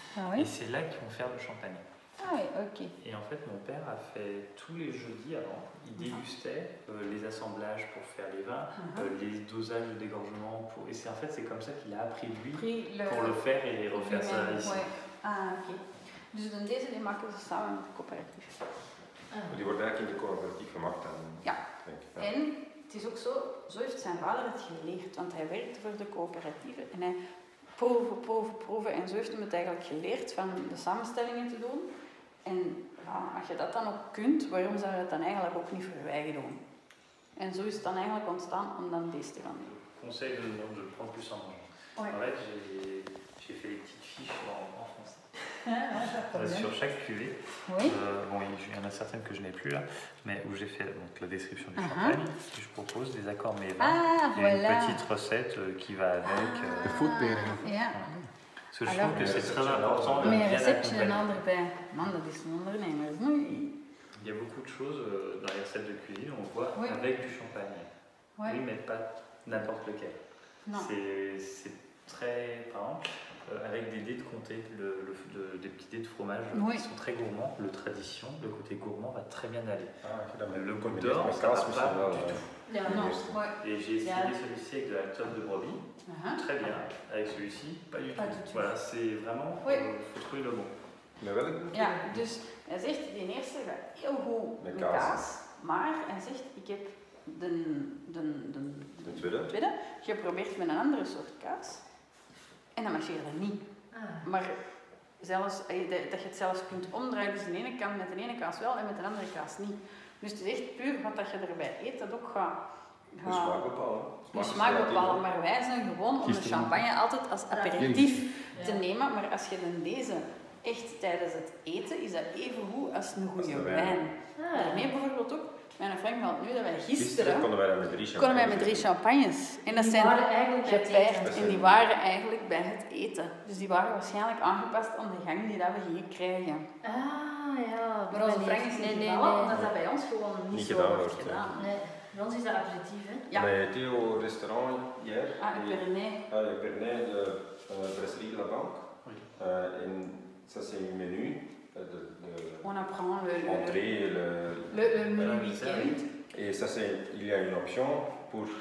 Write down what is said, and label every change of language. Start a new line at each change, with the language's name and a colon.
French: Ah oui. Et c'est là qu'ils vont faire le champagne. Ah oui, ok. Et en fait, mon père a fait tous les jeudis avant, il dégustait les assemblages pour faire les vins, les dosages de dégorgement. Et c'est en fait, c'est comme ça qu'il a appris lui pour le faire et refaire ça ici. Ouais. Ah, oké.
Dutch: Dus dan deze die maken ze samen met de coöperatief. Die wordt eigenlijk in de coöperatief gemaakt. Ja. En het is ook zo heeft zijn vader het geleerd, want hij werkte voor de coöperatieven en hij proeven en zo heeft hij het eigenlijk geleerd van de samenstellingen te doen. En ja, als je dat dan ook kunt, waarom zou je het dan eigenlijk ook niet voor je eigen doen? En zo is het dan eigenlijk ontstaan om dan deze te gaan doen.
French: Conseil de le prendre plus en mangeant. Ouais. En fait, j'ai fait des petites fiches en français. Sur chaque cuvée. Oui. Bon, il y en a certaines que je n'ai plus là, mais où j'ai fait donc, la description du champagne. Et je propose des accords mévins et une petite recette qui va avec. De foodpairing.
Dutch: Ja.
French: Parce que je trouve que c'est très important de Mais bien
Dutch: receptje een
French: accompagner.
Dutch: ander bij. Man, dat is een ondernemer.
French: Il y a beaucoup de choses dans les recettes de cuisine, on voit avec du champagne. Ouais. Oui, mais pas n'importe lequel. Non. C'est très, par exemple, avec des dés de comté, des petits dés de fromage qui sont très gourmands. Le tradition, le côté gourmand va très bien aller. Le Côte d'Or, ça va pas du tout. Non. Et j'ai essayé celui-ci avec de la tome de brebis, très bien. Avec celui-ci, pas du tout. Voilà, c'est vraiment, faut trouver le bon.
Dutch: Met welke? Ja, dus hij zegt, die eerste gaat heel goed met kaas, maar hij zegt, ik heb de tweede geprobeerd met een andere soort kaas en dat marcheerde niet. Maar zelfs, dat je het zelfs kunt omdraaien, dus de ene kant met de ene kaas wel en met de andere kaas niet. Dus het is echt puur wat dat je erbij eet, dat ook gaat... De smaak bepalen. Je smaak bepalen, maar wij zijn gewoon om de champagne altijd als aperitief te nemen, maar als je dan deze echt tijdens het eten, is dat even goed als een goede wijn. Daarmee bijvoorbeeld ook, mijn vriend had nu dat wij gisteren konden wij met 3 champagnes. En dat zijn gepaard en die waren eigenlijk bij het eten. Dus die waren waarschijnlijk aangepast aan de gang die dat we hier krijgen. Ah ja. Maar onze vriend is niet gevallen, omdat dat bij ons gewoon niet zo wordt gedaan. Nee, bij ons is dat aperitief, hè? Ja.
French: On a été au restaurant hier. Pernay. Pernay, de brasserie de la Banque. En ça c'est un menu. On apprend Entrée, le menu week-end. Et ça il y a une option pour